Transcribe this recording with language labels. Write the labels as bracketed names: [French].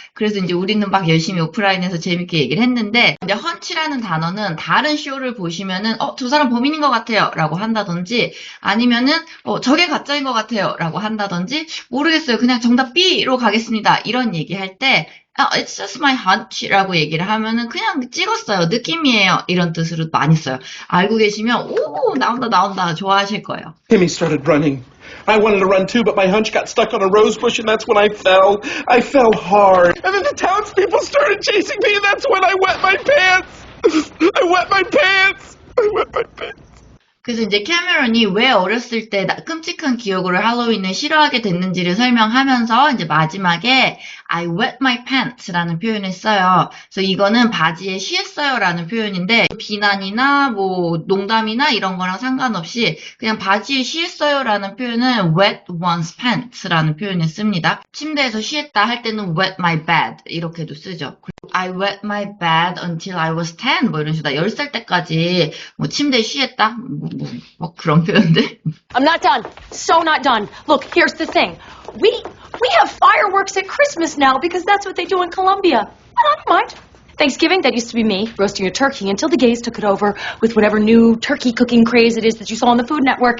[Korean] 그래서 이제 우리는 막 열심히 오프라인에서 재밌게 얘기를 했는데 이제 헌치라는 단어는 다른 쇼를 보시면은 저 사람 범인인 것 같아요 라고 한다든지 아니면은 저게 가짜인 것 같아요 라고 한다든지 모르겠어요. 그냥 정답 B로 가겠습니다. 이런 얘기할 때 [English] It's just my hunch [Korean] 라고 얘기를 하면은 그냥 찍었어요. 느낌이에요. 이런 뜻으로 많이 써요. 알고 계시면 오 나온다 좋아하실 거예요. [English] Timmy started running. I wanted to run too, but my hunch got stuck on a rose bush and that's when I fell. I fell hard. And then the townspeople started chasing me and that's when I wet my pants. I wet my pants. I wet my pants. [Korean] 그래서 이제 캐머런이 왜 어렸을 때 끔찍한 기억으로 할로윈을 싫어하게 됐는지를 설명하면서 이제 마지막에 [English] I wet my pants [Korean] 라는 표현을 써요. 그래서 이거는 바지에 쉬었어요라는 표현인데 비난이나 뭐 농담이나 이런 거랑 상관없이 그냥 바지에 쉬었어요라는 표현은 [English] wet one's pants [Korean] 라는 표현을 씁니다. 침대에서 쉬었다 할 때는 [English] wet my bed [Korean] 이렇게도 쓰죠. [English] I wet my bed until I was 10 [Korean] 뭐 이런 식으로 10살 때까지 뭐 침대에 쉬었다 뭐 그런 표현들. [English] I'm not done. So not done. Look, here's the thing. We have fireworks at Christmas now because that's what they do in Colombia. And I don't mind. Thanksgiving, that used to be me, roasting a turkey until the gays took it over with whatever new turkey cooking craze it is that you saw on the Food Network.